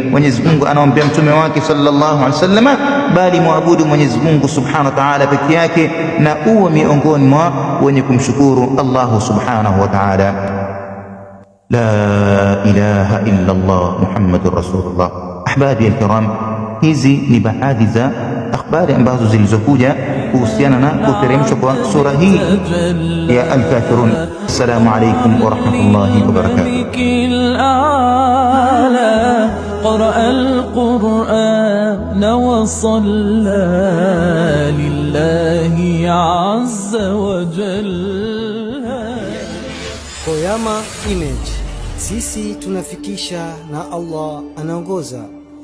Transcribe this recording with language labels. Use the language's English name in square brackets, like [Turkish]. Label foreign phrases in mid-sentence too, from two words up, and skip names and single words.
[Swahili] Mwenyezi Mungu anamwambia mtume wake [Arabic] صلى الله عليه وسلم, [Swahili] bali muabudu Mwenyezi Mungu [Arabic] سبحانه وتعالى [Swahili] peke yake na uwe miongoni mwa wenye kumshukuru Allah [Arabic] سبحانه وتعالى. لا إله إلا الله محمد رسول الله. أحبابي الكرام, [Swahili] hizi ni baadhi za akhbari ambazo zilizokuja kuhusiana na kuteremshwa kwa sura hii ya Al-Kafirun. [Arabic] السلام عليكم ورحمة الله وبركاته. قرأ القرآن وصلى لله عز وجل. [Swahili] Koyama Image, sisi tunafikisha na Allah anaongoza.